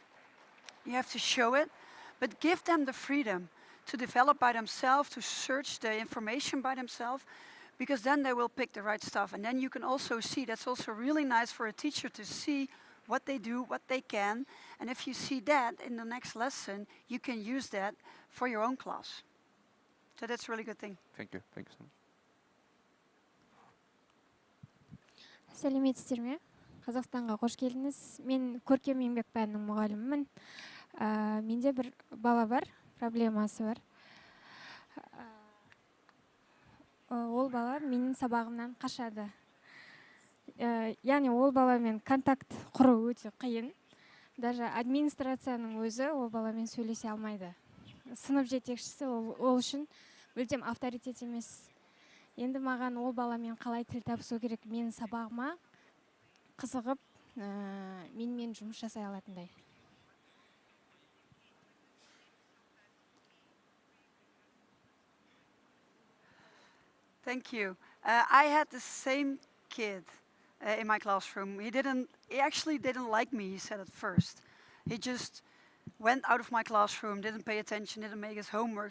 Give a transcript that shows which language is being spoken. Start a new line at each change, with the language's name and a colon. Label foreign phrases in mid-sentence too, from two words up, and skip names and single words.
English: You have to show it, but give them the freedom to develop by themselves, to search the information by themselves, because then they will pick the right stuff. And then you can also see, that's also really nice for a teacher to see what they do, what they can. And if you see that in the next lesson, you can use that for your own class. So that's a really good thing. Thank you so much.
Kazakh: Сәлеметсіздер ме? Қазақстанға қош келдіңіз. Мен көркем еңбек пәнінің мұғалімімін. Менде бір бала бар, проблемасы бар. Ол бала менің сабағымнан қашады. Яғни ол баламен контакт құру өте қиын. Даже администрацияның өзі ол баламен сөйлесе алмайды. Сынып жетекшісі ол үшін мүлдем авторитет емес. Енді маған ол баламен қалай тіл табысу керек, менің сабағыма қызығып, менімен жұмыс жасай алатындай.
English: Thank you. I had the same kid in my classroom. He actually didn't like me, he said at first. He just went out of my classroom, didn't pay attention, didn't make his homework.